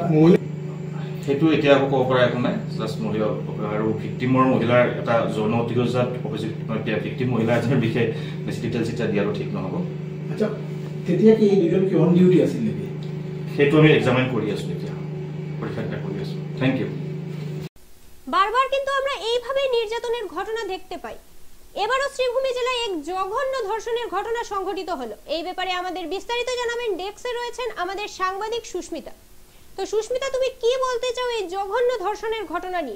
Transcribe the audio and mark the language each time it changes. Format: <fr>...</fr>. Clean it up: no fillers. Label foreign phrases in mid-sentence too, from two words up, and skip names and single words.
<as>সেইটো এতিয়া আকৌ ক'ব পৰা একো নাই। জাষ্ট মহিলা আৰু ভিক্টিমৰ মহিলাৰ এটা যৌন অতিশয্যাত ভিক্টিম মহিলা এজনৰ বিষয়ে বেছি ডিটেইলছ এতিয়া দিয়াৰো ঠিক নহ'ব। তেতিয়া কি এই দুজন কি</as> <en>on duty</en> <as>আছিল নেকি? সেইটো আমি এক্সামিন কৰি আছোঁ, এতিয়া পৰীক্ষা কৰি আছোঁ।</as> <en>Thank you.</en> <bn>বারবার কিন্তু আমরা এইভাবে নির্যাতনের ঘটনা দেখতে পাই। এবারও শ্রীভূমি জেলায় এক জঘন্য ধর্ষণের ঘটনা সংঘটিত হলো। এই ব্যাপারে আমাদের বিস্তারিত জানাবেন ডেস্কে রয়েছেন আমাদের সাংবাদিক সুস্মিতা। তো সুস্মিতা, তুমি কি বলতে চাও এই জঘন্য ধর্ষণের ঘটনা নিয়ে?</bn>